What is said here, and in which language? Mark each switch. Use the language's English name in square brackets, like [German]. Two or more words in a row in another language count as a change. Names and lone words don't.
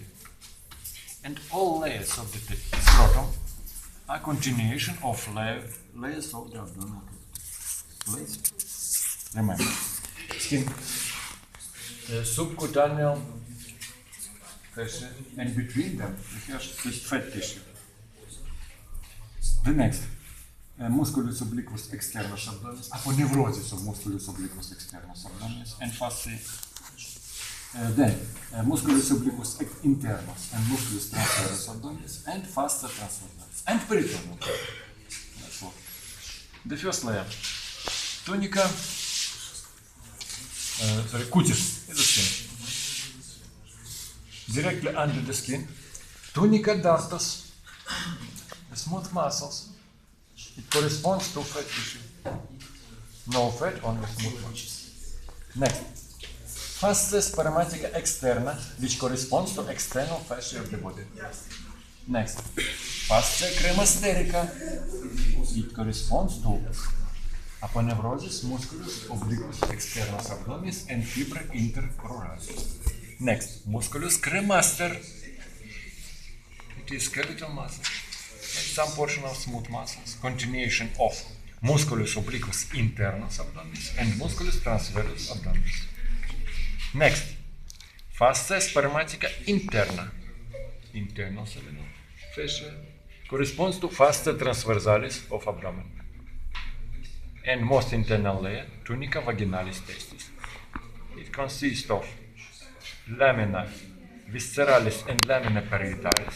[English] And all layers of the scrotum are continuation of layers of the abdominal cavity. Layers. Remember, skin, subcutaneous fascia, and between them we have this fat tissue. The next, [Latin] musculus obliquus externus abdominis, aponeurosis of musculus obliquus externus abdominis, and fasciae. Then, musculus obliquus internus and musculus transversus abdominis, and fascia transversalis, and peritoneum. [English] That's all. The first layer, [Latin] tunica, cutis, [English] is the skin. Directly under the skin, [Latin] tunica dartos, [English] the smooth muscles. It corresponds to fat tissue. No fat, only smooth muscles. Next, [Latin] fascia spermatica externa, [English] which corresponds to external fascia of the body. [Latin] Next, fascia cremasterica. [English] It corresponds to [Latin] aponeurosis musculus obliquus externus abdominis [English] and [Latin] fibra intercruralis. Next, musculus cremaster. [English] It is skeletal muscle and some portion of smooth muscles. Continuation of [Latin] musculus obliquus internus abdominis and musculus transversus abdominis. Next, fascia spermatica interna. [English] Internal fascia corresponds to [Latin] fascia transversalis [English] of abdomen. And most internal layer, [Latin] tunica vaginalis testis. [English] It consists of [Latin] lamina visceralis [English] and [Latin] lamina parietalis.